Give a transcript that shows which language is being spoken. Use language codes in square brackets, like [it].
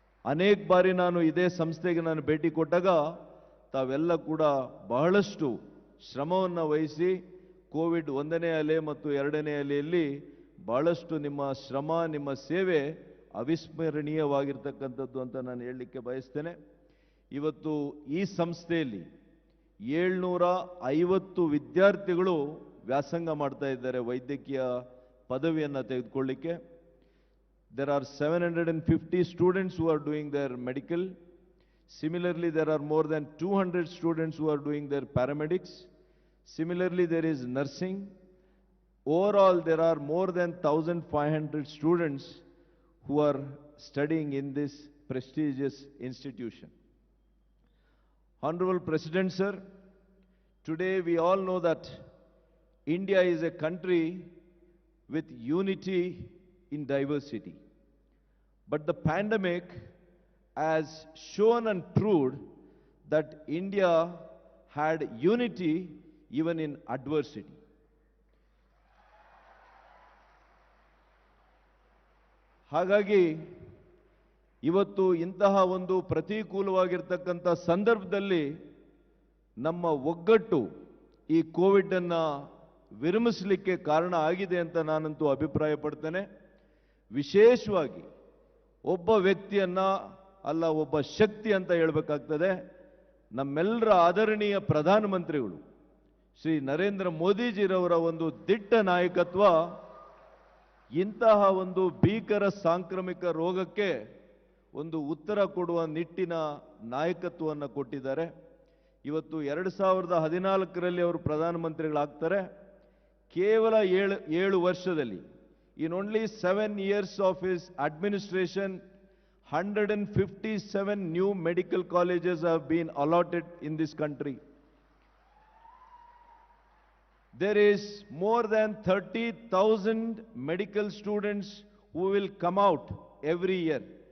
[kn] ಅನೇಕ ಬಾರಿ ನಾನು ಇದೇ ಸಂಸ್ಥೆಗೆ ನಾನು ಭೇಟಿ ಕೊಟ್ಟಾಗ ತಾವೆಲ್ಲ ಕೂಡ ಬಹಳಷ್ಟು ಶ್ರಮವನ್ನು ವಹಿಸಿ ಕೋವಿಡ್ 1ನೇ ಅಲೆ ಮತ್ತು 2ನೇ ಅಲೆಯಲ್ಲಿ ಬಹಳಷ್ಟು ನಿಮ್ಮ ಶ್ರಮ, ನಿಮ್ಮ ಸೇವೆ ಅವಿಸ್ಮರಣೀಯವಾಗಿರ್ತಕ್ಕಂಥದ್ದು ಅಂತ ನಾನು ಹೇಳಲಿಕ್ಕೆ ಬಯಸ್ತೇನೆ. ಇವತ್ತು ಈ ಸಂಸ್ಥೆಯಲ್ಲಿ 750 ವಿದ್ಯಾರ್ಥಿಗಳು ವ್ಯಾಸಂಗ ಮಾಡ್ತಾ ಇದ್ದಾರೆ ವೈದ್ಯಕೀಯ ಪದವಿಯನ್ನು ತೆಗೆದುಕೊಳ್ಳಿಕ್ಕೆ. [en] There are 750 students who are doing their medical. Similarly, there are more than 200 students who are doing their paramedics. Similarly, there is nursing. Overall, there are more than 1,500 students who are studying in this prestigious institution. Honorable President, sir, today we all know that India is a country with unity in diversity. But the pandemic has shown and proved that India had unity even in adversity. [kn] ಹಾಗಾಗಿ ಇವತ್ತು ಇಂತಹ ಒಂದು ಪ್ರತಿಕೂಲವಾಗಿರ್ತಕ್ಕಂಥ ಸಂದರ್ಭದಲ್ಲಿ ನಮ್ಮ ಒಗ್ಗಟ್ಟು ಈ Covid ಅನ್ನು ವಿರಮಿಸಲಿಕ್ಕೆ ಕಾರಣ ಆಗಿದೆ ಅಂತ ನಾನಂತೂ ಅಭಿಪ್ರಾಯ ಪಡ್ತೇನೆ. ವಿಶೇಷವಾಗಿ ಒಬ್ಬ ವ್ಯಕ್ತಿಯನ್ನ ಅಲ್ಲ, ಒಬ್ಬ ಶಕ್ತಿ ಅಂತ ಹೇಳಬೇಕಾಗ್ತದೆ. ನಮ್ಮೆಲ್ಲರ ಆದರಣೀಯ ಪ್ರಧಾನಮಂತ್ರಿಗಳು ಶ್ರೀ ನರೇಂದ್ರ ಮೋದಿಜಿರವರ ಒಂದು ದಿಟ್ಟ ನಾಯಕತ್ವ ಇಂತಹ ಒಂದು ಭೀಕರ ಸಾಂಕ್ರಾಮಿಕ ರೋಗಕ್ಕೆ ಒಂದು ಉತ್ತರ ಕೊಡುವ ನಿಟ್ಟಿನ ನಾಯಕತ್ವವನ್ನು ಕೊಟ್ಟಿದ್ದಾರೆ. ಇವತ್ತು 2014ರಲ್ಲಿ ಅವರು ಪ್ರಧಾನಮಂತ್ರಿಗಳಾಗ್ತಾರೆ. ಕೇವಲ ಏಳು ವರ್ಷದಲ್ಲಿ, [en] in only 7 years of his administration, 157 new medical colleges have been allotted in this country. There is more than 30,000 medical students who will come out every year.